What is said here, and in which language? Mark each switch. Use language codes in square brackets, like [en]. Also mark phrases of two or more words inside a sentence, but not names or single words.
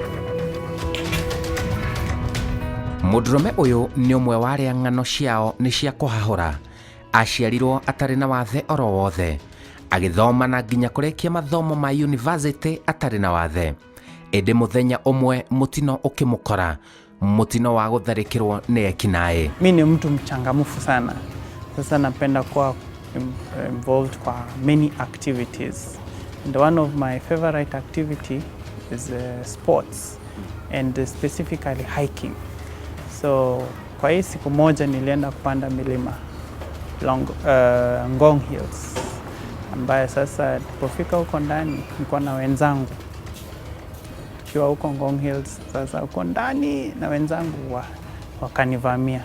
[ki] Mũndũrũme ũyũ nĩ ũmwe wa arĩa ng'ano ciao nĩ cia kũhahũra. Aciarirwo atarĩ na wathe oro wothe, agĩthoma na nginya kũrĩkia mathomo ma university atarĩ na wathe. Ĩndĩ mũthenya ũmwe mutino ũkĩmũkora, mutino wa gũtharĩkĩrwo nĩ ekinai. [sw] Mimi ni mtu mchangamfu sana. Sasa napenda kuwa involved kwa [en] many activities. And one of my favorite activity is sports and specifically hiking. [sw] So kwa hii siku moja nilienda kupanda milima Ngong Hills, ambaye sasa nilipofika huko ndani nilikuwa na wenzangu. Tukiwa huko Ngong Hills, sasa huko ndani na wenzangu wakanivamia.